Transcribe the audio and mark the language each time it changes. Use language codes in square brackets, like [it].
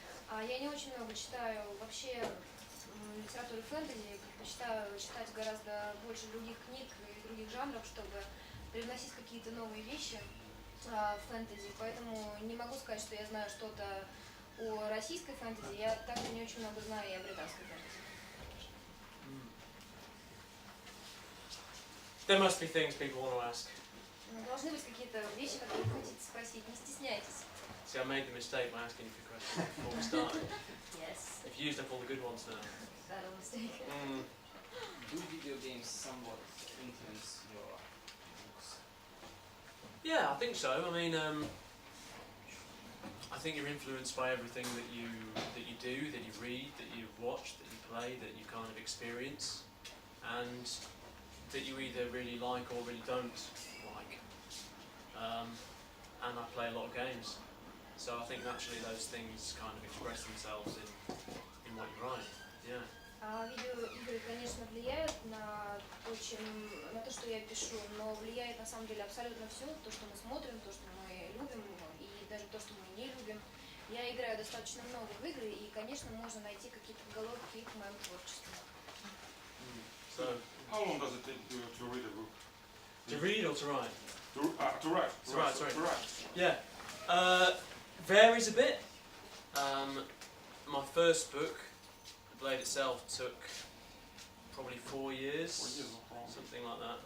[ru] Я не очень много читаю вообще литературы фэнтези, предпочитаю читать гораздо больше других книг и других жанров, чтобы привносить какие-то новые вещи в фэнтези, поэтому не могу сказать, что я знаю что-то о российской фэнтези, я также не очень много знаю и о британской фэнтези. [en] There must be things people want to ask. [ru] Должны быть какие-то вещи, которые вы хотите спросить, не стесняйтесь. [en] See, I made the mistake by asking you for questions before we started. Yes, I've used up all the good ones now. that a mistake. Do video games somewhat influence your books? Yeah, I think so. I mean, I think you're influenced by everything that you do, that you read, that you watch, that you play, that you kind of experience, and that you either really like or really don't like. And I play a lot of games, so I think naturally those things kind of express themselves in what you write. Yeah. [ru] Видеоигры, конечно, влияют на то, что я пишу, но влияет на самом деле абсолютно все, то, что мы смотрим, то, что мы любим, и даже то, что мы не любим. Я играю достаточно много в игры, и, конечно, можно найти какие-то головки к моему творчеству. [en] So, how long does it take to read a book? to read or to write? To write. Sorry. To write. Yeah. Varies a bit. My first book, The Blade itself, took probably 4 years, something like that.